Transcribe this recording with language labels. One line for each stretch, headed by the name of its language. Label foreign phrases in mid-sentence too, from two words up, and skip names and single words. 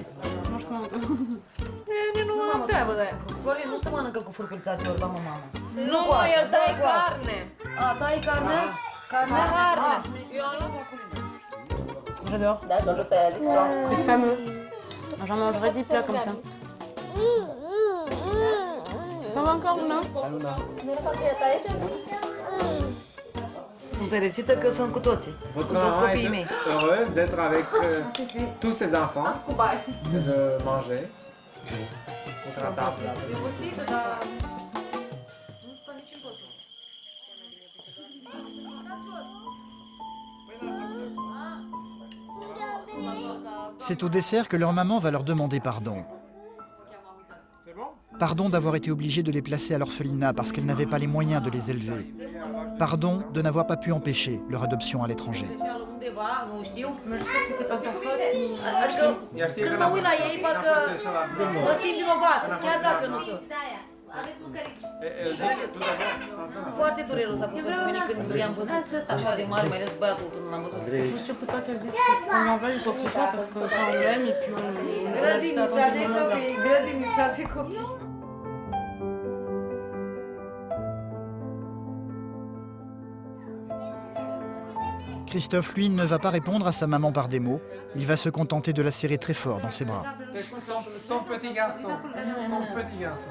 French: Mange comment toi? J'adore. C'est fameux. J'en mangerai 10 plats comme ça. T'en veux encore, Luna?
Romanian: Sunt fericită că sunt cu toții, cu toți copiii mei.
French: Heureuse d'être avec tous ces enfants, de manger. Autour de la table. C'est au dessert que leur maman va leur demander pardon. Pardon d'avoir été obligée de les placer à l'orphelinat parce qu'elle n'avait pas les moyens de les élever. Pardon de n'avoir pas pu empêcher leur adoption à l'étranger. Mais je sais que c'était pas sa faute.
Romanian: Adică când mă uit la ei, parcă mă simt vinovată, chiar dacă nu sunt. Foarte dureros a fost pentru mine când i-am văzut așa de mari, mai ales băiatul când l-am văzut.
French: Il faut surtout pas qu'elle dise qu'on lui en veuille ou quoi que ce soit, parce qu'on l'aime et puis on a juste attendu le moment de la retrouver.
Romanian: Grădinița de copii.
French: Christophe, lui, ne va pas répondre à sa maman par des mots. Il va se contenter de la serrer très fort dans ses bras. Son petit garçon. Son petit garçon.